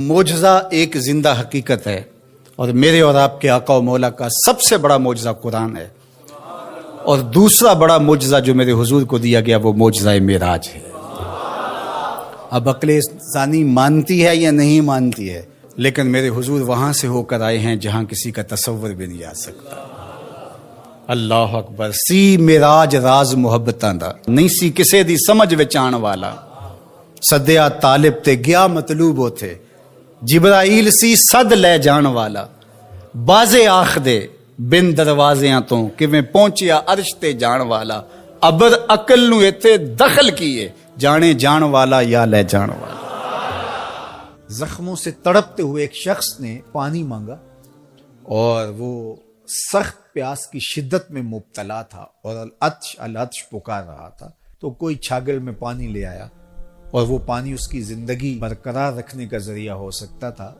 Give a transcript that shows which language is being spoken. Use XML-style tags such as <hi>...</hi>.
<ur>معجزہ ایک زندہ حقیقت ہے، اور میرے اور آپ کے آقا و مولا کا سب سے بڑا معجزہ قرآن ہے، اور دوسرا بڑا معجزہ جو میرے حضور کو دیا گیا وہ معجزہ معراج ہے. اب عقل انسانی مانتی ہے یا نہیں مانتی ہے، لیکن میرے حضور وہاں سے ہو کر آئے ہیں جہاں کسی کا تصور بھی نہیں آ سکتا. اللہ اکبر.</ur> <pa>سی معراج راز محبتاں دا نہیں سی کسے دی سمجھ وچ آن والا، سدیا طالب تے گیا مطلوب ہوتے، جبرائیل سی صد لے جان والا، بازے آخ دے بن دروازیاں تو کیویں پہنچیا عرش تے جان والا، ابر عقل نو ایتھے دخل کیے، جانے جان والا یا لے جان والا.</pa> <ur>زخموں سے تڑپتے ہوئے ایک شخص نے پانی مانگا، اور وہ سخت پیاس کی شدت میں مبتلا تھا اور العطش پکار رہا تھا. تو کوئی چھاگل میں پانی لے آیا، اور وہ پانی اس کی زندگی برقرار رکھنے کا ذریعہ ہو سکتا تھا.</ur>